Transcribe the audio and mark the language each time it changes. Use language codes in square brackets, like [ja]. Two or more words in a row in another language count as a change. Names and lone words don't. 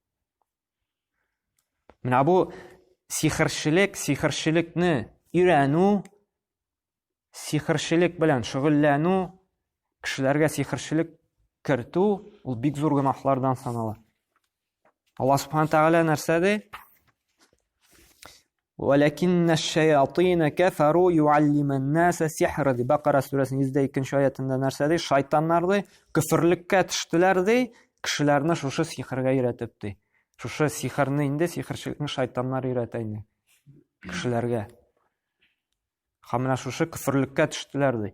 [tt] Менә бу сихрчелекне өйрәнү, сихрчелек белән шөгыльләнү, кешеләргә сихрчелек кертү, ул бик зур гынаһлардан санала. Аллаһ [ar] سبحانه وتعالى [tt] нәрсә ди? [ar] ولكن الشياطين كفروا يعلمون الناس السحر ди. [tt] Бакара сүрәсенең 102-нче аятында нәрсә ди? Шайтаннар ди, күферлеккә төштеләр ди, кешеләрне шушы сихргә өйрәтеп ди. Шушы сихрны инде сихрчелекне шайтаннар өйрәтә инде кешеләргә. Һәм менә шушы күферлеккә төштеләр ди.